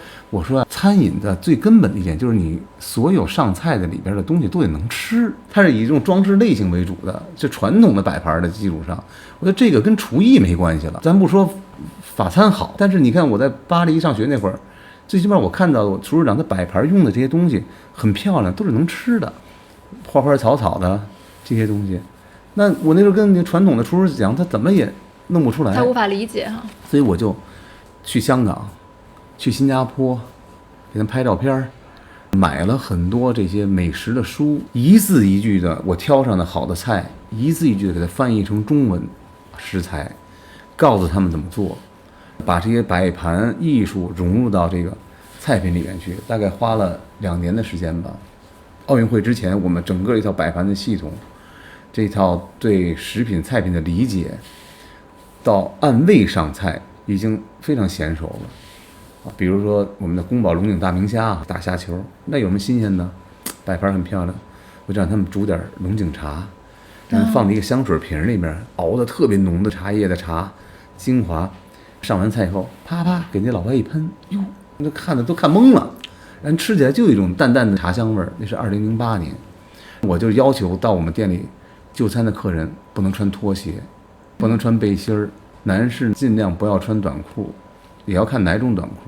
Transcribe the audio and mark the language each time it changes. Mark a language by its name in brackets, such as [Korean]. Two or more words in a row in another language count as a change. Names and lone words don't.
[Chinese] 我說餐飲的最根本的一點就是你所有上菜的裡邊的東西都得能吃，它是以这種裝置類型為主的，就傳統的擺盤的基礎上，我覺得這個跟廚藝沒關係了。咱不說法餐好，但是你看我在巴黎上學那會兒，最起碼我看到我廚師長的擺盤用的這些東西很漂亮，都是能吃的，花花草草的這些東西。那我那時候跟那傳統的廚師講，他怎麼也弄不出來，他無法理解哈。所以我就去香港，去新加坡，給他拍照片，買了很多這些美食的書，一字一句的我挑上的好的菜，一字一句的給它翻譯成中文食材，告訴他們怎麼做，把這些擺盤藝術融入到這個菜品裡面去，大概花了2年的時間吧。奧運會之前，我們整個一套擺盤的系統，這套對食品菜品的理解，到按位上菜已經非常嫻熟了。比如說我們的宫保龍井大明蝦、大蝦球，那有什麼新鮮的？擺盤很漂亮，我就讓他們煮點龙井茶，然後放在一個香水瓶裡面，熬得特別濃的茶葉的茶精華。上完菜以後，啪啪給那老外一噴，喲，那看的都看懵了。然后吃起來就有一種淡淡的茶香味儿。那是2008年，我就要求到我們店裡就餐的客人不能穿拖鞋，不能穿背心兒，男士盡量不要穿短褲，也要看哪種短褲。